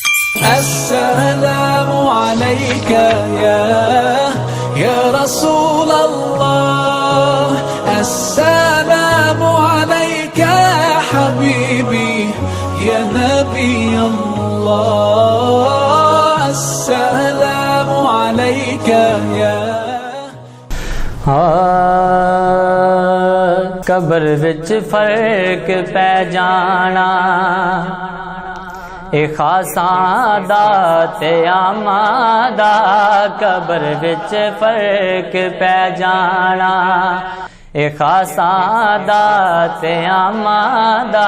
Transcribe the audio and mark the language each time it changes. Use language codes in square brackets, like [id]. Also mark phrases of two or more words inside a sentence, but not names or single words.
[ar] السلام عليك يا رسول الله. السلام عليك يا حبيبي يا نبي الله. السلام عليك يا [pa] ਕਬਰ ਵਿੱਚ ਫ਼ਰਕ ਪੈ ਜਾਣਾ, ਏ ਖ਼ਾਸਾਂ ਦਾ ਤੇ ਆਮਾਂ ਦਾ। ਕਬਰ ਵਿੱਚ ਫ਼ਰਕ ਪੈ ਜਾਣਾ, ਏ ਖ਼ਾਸਾਂ ਦਾ ਤੇ ਆਮਾਂ ਦਾ।